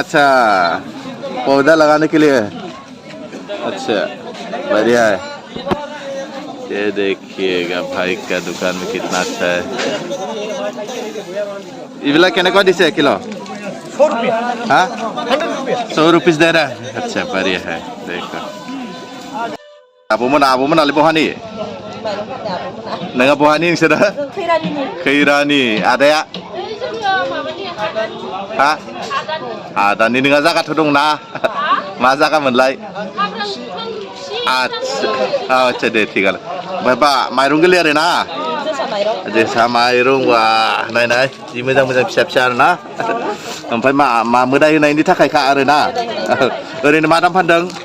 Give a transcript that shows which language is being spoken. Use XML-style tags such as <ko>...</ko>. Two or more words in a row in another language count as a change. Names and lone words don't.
<hi>अच्छा पौधा लगाने के लिए अच्छा बढ़िया है ये देखिएगा भाई का दुकान में कितना अच्छा है इवला कहने को दिसे किलो 100 रुपया हाँ 100 रुपया 100 रुपीस दे रहा है अच्छा बढ़िया है देखो</hi> <brx>आबोमोन आले बहानि नोंहा बहानि नोंसोरो खैरानि आदाया हा आदानि नोंहा जागाथ' दंना मा जागामोनलाय आच्छा दे थिगानो ओमफ्राय बा माइरं गोरलै आरो ना जोसा माइरं बा नाय जि मोजां मोजां फिसा फिसा आरो ना ओमफ्राय मा मोदाय होनायनि थाखायखा आरो ना ओरैनो मा दाम फानदों</brx>